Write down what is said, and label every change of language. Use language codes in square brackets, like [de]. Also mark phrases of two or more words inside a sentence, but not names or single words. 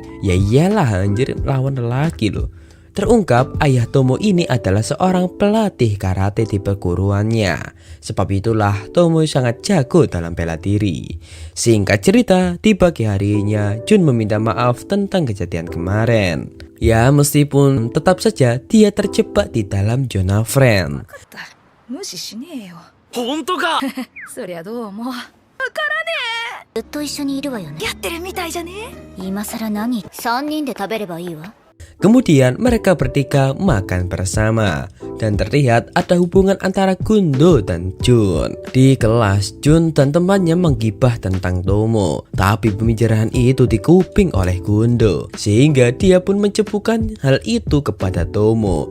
[id] Ya iyalah anjir, lawan lelaki loh. Terungkap ayah Tomo ini adalah seorang pelatih karate di perguruannya. Sebab itulah Tomo sangat jago dalam bela diri. Singkat cerita, di pagi harinya Jun meminta maaf tentang kejadian kemarin. Ya, meskipun tetap saja dia terjebak di dalam zona friend. [ja] 本当か。そりゃどうも。わからねえ。ずっと一緒にいるわよね。やってるみたいじゃね。今さら何？3人で食べればいいわ。 [id] Kemudian mereka bertiga makan bersama dan terlihat ada hubungan antara Gundo dan Jun. Di kelas, Jun dan temannya menggibah tentang Tomo, tapi pembicaraan itu dikuping oleh Gundo sehingga dia pun mencepukan hal itu kepada Tomo.